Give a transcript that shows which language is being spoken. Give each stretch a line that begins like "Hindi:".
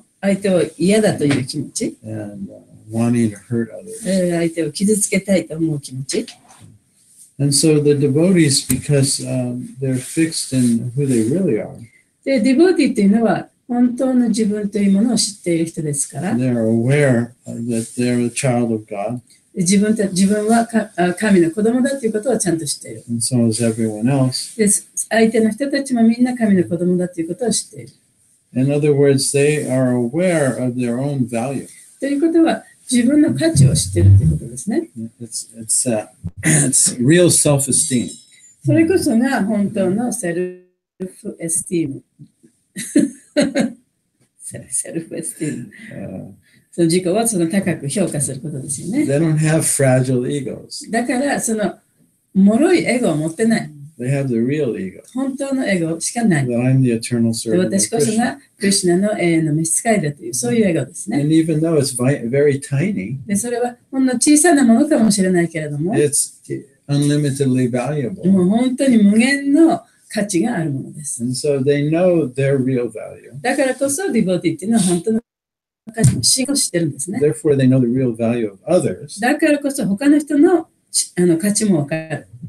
Japanese: 相手を嫌だという気持ち。
English: And wanting to hurt others.
Japanese: 相手を傷つけたいと思う気持ち。
English: And so the devotees, because they're fixed in who they really are.
Japanese: で、ディボーティーというのは本当の自分というものを知っている人ですから。
English: They're aware that they're a child of God.
Japanese: 自分は神の子供だということをちゃんと知っている。
English: And so is everyone else.
Japanese: で、相手の人たちもみんな神の子供だということを知っている。
English: In other words, they are aware of their own value.
Japanese: ということは自分の価値を知っているということですね。
English: It's real self-esteem.
Japanese: それこそが本当のセルフエスティーム。セルフエスティーム。その自己をその高く評価することですよね。
English: They don't have fragile egos.
Japanese: だからその脆いエゴを持ってない。
English: They have the real ego.
Japanese: 本当のエゴしかない。
English: That I'm the eternal servant of
Japanese: 私こそがクリシュナの永遠の召使いだというそういうエゴですね。
English: And even though it's very tiny,
Japanese: でそれはほんの小さなものかもしれないけれども、
English: it's unlimitedly valuable.
Japanese: もう本当に無限の価値があるものです。
English: And so they know their real value.
Japanese: だからこそ、ディボティっていうのは本当の価値の真を知ってるんですね。
English: Therefore, they know the real value of others.
Japanese: だからこそ、他の人の価値もわかる。